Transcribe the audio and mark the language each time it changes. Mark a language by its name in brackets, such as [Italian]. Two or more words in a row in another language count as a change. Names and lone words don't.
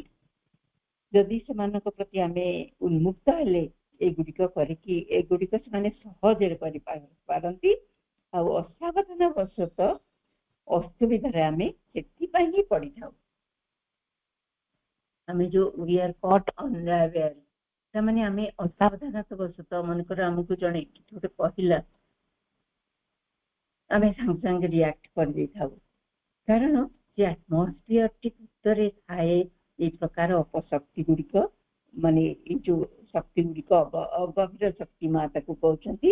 [Odia] ଯଦି ସେମାନଙ୍କ ପ୍ରତି ଆମେ ଉନ୍ମୁକ୍ତ ହେଲେ ଏଗୁଡିକ ସେମାନେ ସହଜରେ କରିପାରନ୍ତି, ଆଉ ଅସାବଧାନ ବଶତଃ ଅସୁବିଧାରେ ଆମେ ସେଥିପାଇଁ ହିଁ ପଡିଥାଉ। ଆମେ ଯୋଉ [English] we are caught unaware, [Odia] ତାମାନେ ଆମେ ଅସାବଧାନତା ବଶତଃ, ମନେକର ଆମକୁ ଜଣେ କିଛି ଗୋଟେ କହିଲା, ଆମେ ସାଙ୍ଗେ ସାଙ୍ଗେ ରିଆକ୍ଟ କରିଦେଇଥାଉ, କାରଣ ସେ ଆଟମୋସ୍ଫିୟରଟି ଭିତରେ ଥାଏ ଏଇ ପ୍ରକାର ଅପଶକ୍ତି ଗୁଡିକ, ମାନେ ଏଇ ଯୋଉ ଶକ୍ତି ଗୁଡିକ ଅଗଭୀର ଶକ୍ତି ମା ତାକୁ କହୁଛନ୍ତି।